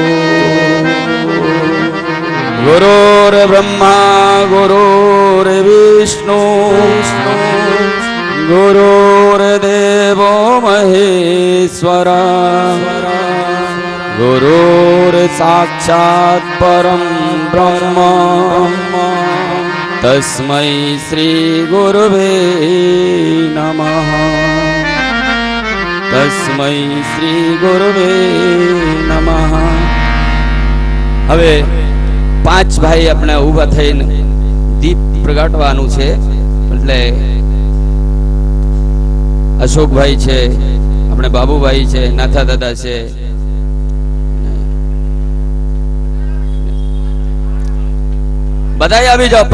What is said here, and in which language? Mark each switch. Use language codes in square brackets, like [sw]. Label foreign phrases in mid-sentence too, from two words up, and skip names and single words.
[sa] गुरुर्ब्रह्मा गुरुर्विष्णु गुरुर्देवो महेश्वरा गुरुर्साक्षात् परं ब्रह्म तस्मै श्री गुरुवे नमः। तस्मै श्री गुरुवे नमः। [gu] હવે પાંચ ભાઈ આપણે ઊભા થઈને દીપ પ્રગટાવવાનું છે, એટલે અશોકભાઈ છે, આપણે બાબુભાઈ છે, નાથા દાદા છે, બધાય આવી જાઓ.